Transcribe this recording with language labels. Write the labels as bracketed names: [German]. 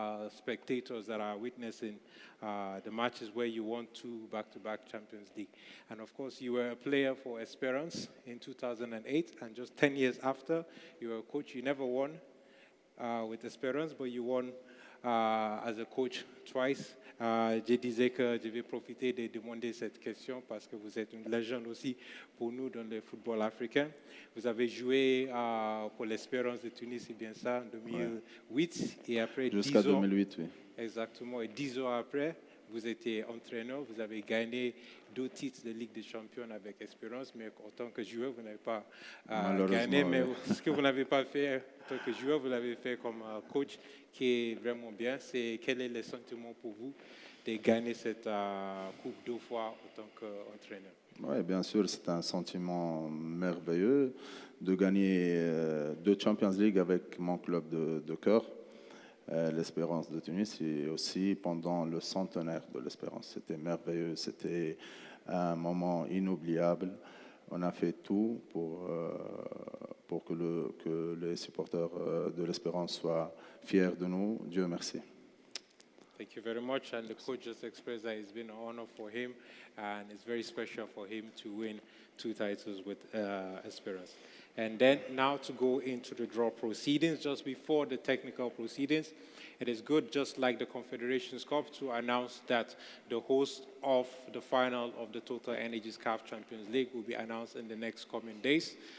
[English] spectators that are witnessing the matches where you won 2 back-to-back Champions League. And of course, you were a player for Esperance in 2008, and just 10 years after, you were a coach. You never won with Esperance, but you won as a coach twice. [French] Je disais que je vais profiter de demander cette question parce que vous êtes une légende aussi pour nous dans le football africain. Vous avez joué pour l'Espérance de Tunis, c'est bien ça, en 2008 et après Jusqu'à 10 ans. 2008, oui. Exactement, et 10 ans après, vous étiez entraîneur, vous avez gagné 2 titres de Ligue des Champions avec Espérance, mais en tant que joueur, vous n'avez pas gagné. Mais ce que vous n'avez pas fait en tant que joueur, vous l'avez fait comme coach, qui est vraiment bien. Quel est le sentiment pour vous de gagner cette coupe 2 fois en tant qu'entraîneur? Oui, bien sûr, c'est un sentiment merveilleux de gagner 2 Champions League avec mon club de cœur, l'Espérance de Tunis, et aussi pendant le centenaire de l'Espérance. C'était merveilleux, c'était un moment inoubliable. On a fait tout pour que les supporters de l'Espérance soient fiers de nous. Dieu merci. [English] Thank you very much. And the coach just expressed that it's been an honor for him, and it's very special for him to win 2 titles with Esperance. And then now to go into the draw proceedings, just before the technical proceedings, it is good, just like the Confederations Cup, to announce that the host of the final of the Total Energies CAF Champions League will be announced in the next coming days.